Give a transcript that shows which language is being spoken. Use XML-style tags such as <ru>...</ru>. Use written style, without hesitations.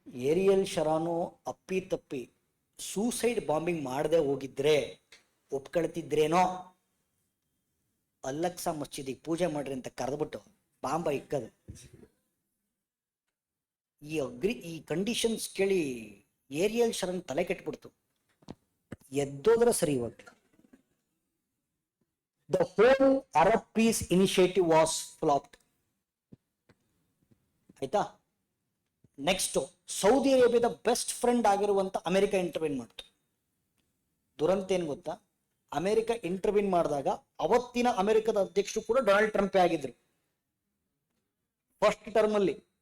<kn>Aerial ಶರಾನು ಅಪ್ಪಿ ತಪ್ಪಿ suicide bombing ಮಾಡದೆ ಹೋಗಿದ್ರೆ ಒಪ್ಕೊಳ್ತಿದ್ರೇನೋ. ಅಲ್ಲಕ್ಸಾ ಮಸ್ಜಿದಿಗೆ ಪೂಜೆ ಮಾಡ್ರಿ ಅಂತ ಕರೆದ್ಬಿಟ್ಟು ಬಾಂಬ ಇಕ್ಕದು. ಈ ಕಂಡೀಷನ್ಸ್ ಕೇಳಿ ಏರಿಯಲ್ ಶರನ್ ತಲೆ ಕೆಟ್ಬಿಡ್ತು. ಎದ್ದೋದ್ರ ಸರಿ ಇವಾಗ.</kn> <en>The whole Arab peace initiative was flopped.</en> <kn>ಆಯ್ತಾ? ನೆಕ್ಸ್ಟ್, ಸೌದಿ ಅರೇಬಿಯಾದ ಬೆಸ್ಟ್ ಫ್ರೆಂಡ್ ಆಗಿರುವಂತ ಅಮೆರಿಕ ಇಂಟರ್ವ್ಯೂನ್ ಮಾಡ್ತು. ದುರಂತ ಏನ್ ಗೊತ್ತಾ, ಅಮೆರಿಕ ಇಂಟರ್ವ್ಯೂನ್ ಮಾಡಿದಾಗ ಅವತ್ತಿನ ಅಮೆರಿಕದ ಅಧ್ಯಕ್ಷರು ಕೂಡ ಡೊನಾಲ್ಡ್ ಟ್ರಂಪ್ ಆಗಿದ್ರು ಫಸ್ಟ್ ಟರ್ಮ್ ಅಲ್ಲಿ.</kn>